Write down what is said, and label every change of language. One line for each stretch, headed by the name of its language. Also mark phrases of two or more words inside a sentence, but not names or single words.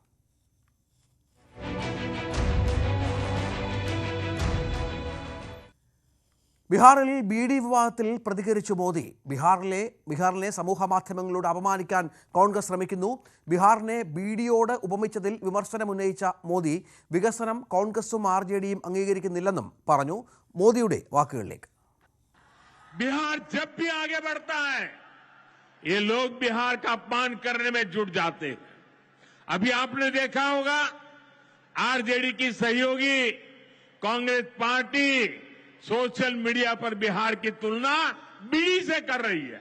Malayalam: ബീഹാറിൽ BD വിവാദത്തിൽ പ്രതികരിച്ചു മോദി. ബീഹാറിലെ സമൂഹ മാധ്യമങ്ങളോട് അപമാനിക്കാൻ കോൺഗ്രസ് ശ്രമിക്കുന്നു. ബീഹാറിനെ BDയോട് ഉപമിച്ചതിൽ വിമർശനമുന്നയിച്ച മോദി വികസനം കോൺഗ്രസും RJDയും അംഗീകരിക്കുന്നില്ലെന്നും പറഞ്ഞു. മോദിയുടെ വാക്കുകളിലേക്ക്.
Hindi: बिहार जब भी आगे बढ़ता है ये लोग बिहार का अपमान करने में जुट जाते हैं. अभी आपने देखा होगा RJD की सहयोगी कांग्रेस पार्टी
English: social media
Hindi: पर बिहार की तुलना बीडी से कर रही है.